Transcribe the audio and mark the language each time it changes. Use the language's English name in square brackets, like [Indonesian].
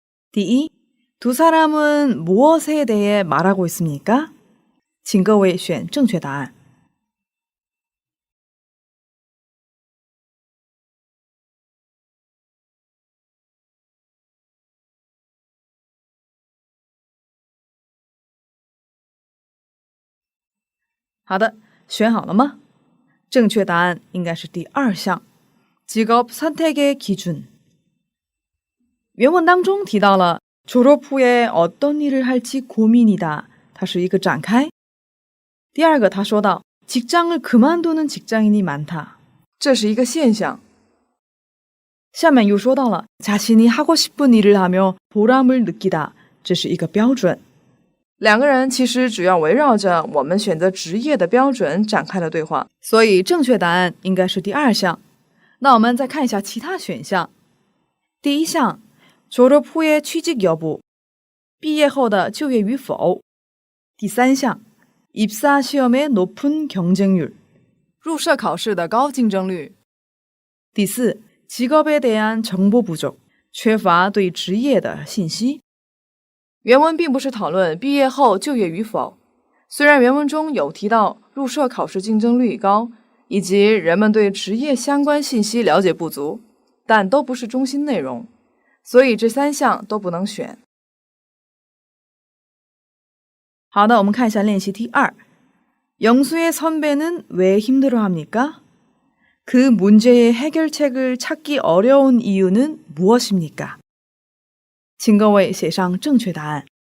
[Korean] 第一，두 사람은 무엇에 대해 말하고 있습니까? [Chinese] 请各位选正确答案。好的，选好了吗？正确答案应该是第2项， [Korean] 직업 선택의 기준。 [Chinese] 原文当中提到了 [Korean] 졸업 후에 어떤 일을 할지 고민이다， [Chinese] 它是一个展开。第二个他说到 [Korean] 직장을 그만두는 직장인이 많다， [Chinese] 这是一个现象。下面又说到了 [Korean] 자신이 하고 싶은 일을 하며 보람을 느끼다， [Chinese] 这是一个标准。两个人其实主要围绕着我们选择职业的标准展开了对话，所以正确答案应该是第2项。那我们再看一下其他选项。第1项 [Korean] 졸업 후의 취직 여부， [Chinese] 毕业后的就业与否。第3项 [Korean] 입사 시험의 높은 경쟁률， [Chinese] 入社考试的高竞争率。第4 [Korean] 직업에 대한 정보 [Chinese] 不足，缺乏对职业的信息。原文并不是讨论毕业后就业与否，虽然原文中有提到入社考试竞争率高，以及人们对职业相关信息了解不足，但都不是中心内容，所以这3项都不能选。好的，我们看一下练习题2。 [Korean] 영수의 선배는 왜 힘들어합니까? 그 문제의 해결책을 찾기 어려운 이유는 무엇입니까? [Chinese] 请各位写上正确答案。